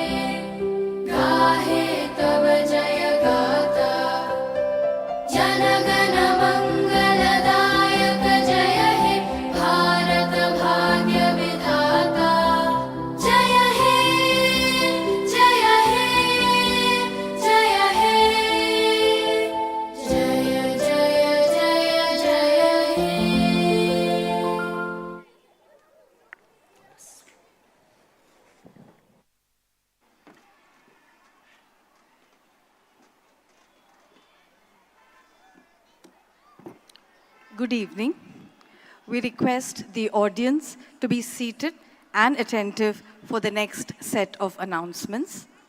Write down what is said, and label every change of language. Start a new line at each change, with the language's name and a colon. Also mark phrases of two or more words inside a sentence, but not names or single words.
Bangla: গাহে তব জয় গাথা জনগণ মঙ্গলদায়ক জয় হে ভারত ভাগ্য বিধাতা জয় হে জয় হে জয় হে জয় জয় জয় জয় হে
English: Good evening. We request the audience to be seated and attentive for the next set of announcements.